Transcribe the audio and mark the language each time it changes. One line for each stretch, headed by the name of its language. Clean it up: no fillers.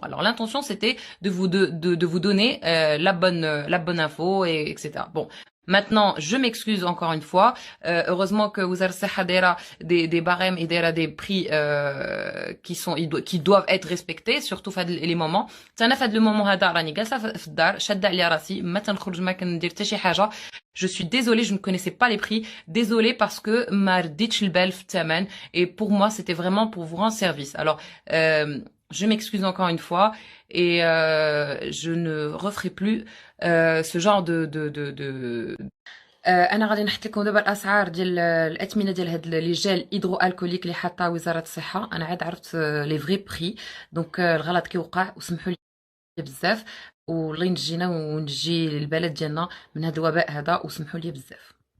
French: Alors, l'intention, c'était de vous donner la bonne info et etc. Bon. Maintenant, je m'excuse encore une fois. Heureusement que vous avez des barèmes et des prix qui doivent être respectés, surtout في les moments.
Arabic: انا في هذا المومون هذا راني جالسه في الدار شاده على راسي ما تنخرج ما كندير حتى شي حاجه.
French: Je suis désolée, je ne connaissais pas les prix. Désolée parce que
Arabic: ما رديتش البال في الثمن.
French: Et pour moi, c'était vraiment pour vous rendre service. Alors, je m'excuse encore une fois et je ne referai plus ce genre de
Arabic: انا غادي نحط لكم دابا الاسعار ديال الاثمنه ديال هاد لي جيل هيدرو الكوليك اللي حاطه وزاره الصحه. انا عاد عرفت لي فري بري دونك الغلط كيوقع وسمحوا لي بزاف والله ينجينا ونجي البلد ديالنا من هذا الوباء هذا وسمحوا لي بزاف.